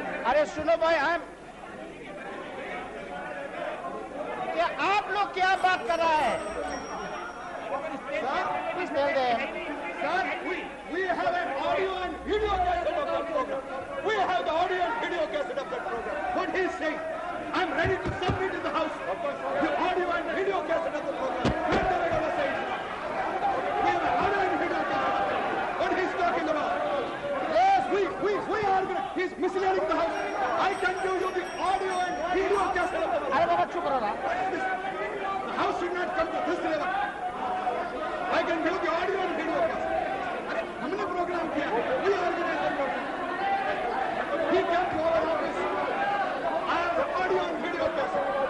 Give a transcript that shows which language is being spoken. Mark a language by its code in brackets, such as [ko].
[hi] अरे सुनो भाई, क्या आप लोग क्या बात कर रहा है? [en] Please tell them. Sir, we have an audio and video cassette of that program. We have the audio and video cassette of that program. What he is saying, I'm ready to submit in the House the audio and video cassette of the program. Where the Gowda says, we have an audio and video cassette. What he's talking about? Yes, we are. He's misleading the House. I can give you the audio and video cassette of the program. [hi] अरे बाबा चुप रहो ना. [en] The House should not come to this level. I can give the audio and video cassette. [hi] अरे हमने programme किया, [en] we organize the program. He came to our office. I have the audio and video cassette.